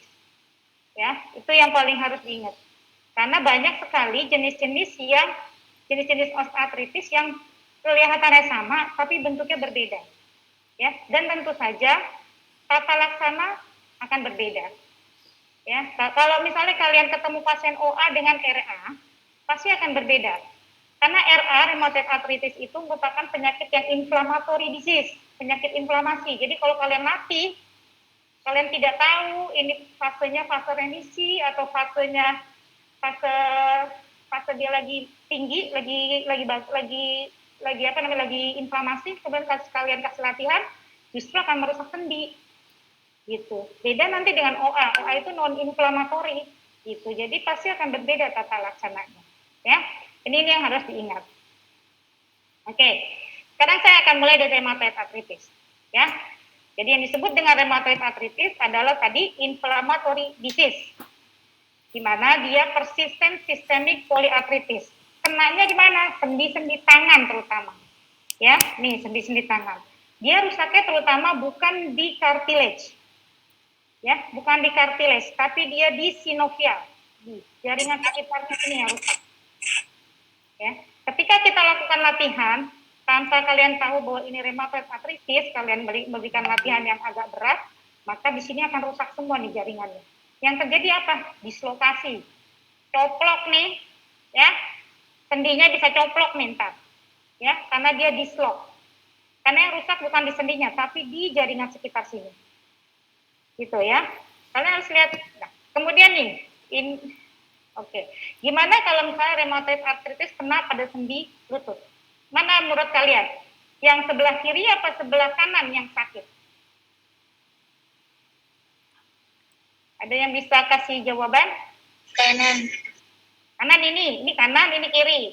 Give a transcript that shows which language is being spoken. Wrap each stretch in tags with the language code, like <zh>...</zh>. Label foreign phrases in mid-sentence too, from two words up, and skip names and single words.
<id>Ya, itu yang paling harus diingat. Karena banyak sekali jenis-jenis osteoartritis yang kelihatannya sama tapi bentuknya berbeda. Ya, dan tentu saja tata laksana akan berbeda. Ya, kalau misalnya kalian ketemu pasien OA dengan RA, pasti akan berbeda. Karena RA,</id> <en>rheumatoid arthritis,</en> <id>itu merupakan penyakit yang</id> <en>inflammatory disease,</en> <id>penyakit inflamasi. Jadi kalau kalian latih, kalian tidak tahu ini fasenya fase remisi atau fase dia lagi tinggi, lagi inflamasi, kemudian kalian kasih latihan, justru akan merusak sendi. Gitu. Beda nanti dengan OA. OA itu</id> <en>non inflamatory</en> <id>gitu. Jadi pasti akan berbeda tata laksananya. Ya. Ini yang harus diingat. Oke. Sekarang saya akan mulai dari</id> <en>rheumatoid arthritis.</en> <id>Ya. Jadi yang disebut dengan</id> <en>rheumatoid arthritis</en> <id>adalah tadi</id> <en>inflammatory disease.</en> <id>Di mana dia</id> <en>persistent systemic polyarthritis.</en> <id>Kenanya di mana? Sendi-sendi tangan terutama. Ya, nih sendi-sendi tangan. Dia rusaknya terutama bukan di cartilage. Ya, bukan di cartilage, tapi dia di sinovial. Jaringan sekitarnya ini yang rusak. Ya, ketika kita lakukan latihan, tanpa kalian tahu bahwa ini</id> <en>rheumatoid arthritis,</en> <id>kalian memberikan latihan yang agak berat, maka di sini akan rusak semua nih jaringannya. Yang terjadi apa? Dislokasi. Coplok nih, ya. Sendinya bisa coplok nih ntar. Ya, karena dia dislok. Karena yang rusak bukan di sendinya, tapi di jaringan sekitar sini. Gitu ya. Kalian harus lihat. Nah, kemudian nih, oke. Gimana kalau misalnya</id> <en>rheumatoid arthritis</en> <id>kena pada sendi lutut? Mana menurut kalian? Yang sebelah kiri apa sebelah kanan yang sakit? Ada yang bisa kasih jawaban? Kanan. Kanan ini kanan, ini kiri.</id>